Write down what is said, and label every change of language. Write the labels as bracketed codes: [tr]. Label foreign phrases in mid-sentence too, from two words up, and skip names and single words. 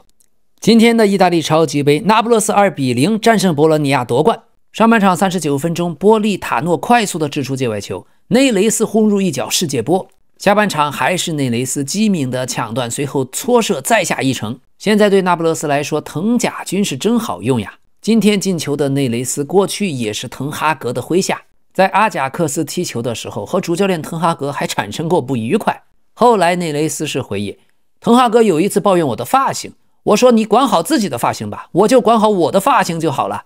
[zh] 今天的意大利超級杯，那不勒斯2-0戰勝博洛尼亞奪冠。上半場39分鐘，波利塔諾快速的掷出界外球，內雷斯轟入一腳世界波。下半場還是內雷斯機敏的搶斷，隨後搓射再下一城。現在對那不勒斯來說，藤甲軍是真好用呀。今天進球的內雷斯過去也是滕哈格的麾下，在阿賈克斯踢球的時候和主教練滕哈格還產生過不愉快。後來內雷斯是回憶，滕哈格有一次抱怨我的髮型，我說你管好自己的髮型吧，我就管好我的髮型就好了。